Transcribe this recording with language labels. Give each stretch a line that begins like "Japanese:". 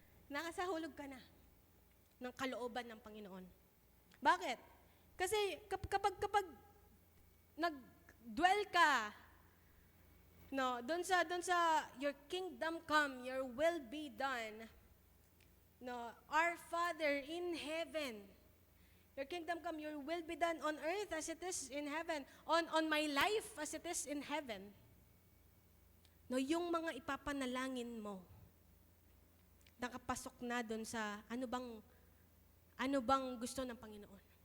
Filipino: Nasa hulog ka na ng kalooban ng Panginoon. Bakit? Kasi kapag nag-dwell ka, no, doon sa
English: your kingdom come, your will be done, no, our Father in heaven, your kingdom come, your will be done on earth as it is in heaven, on my life as it is in heaven.
Filipino: No, yung mga ipapanalangin mo, nakapasok na doon sa ano bang gusto ng Panginoon.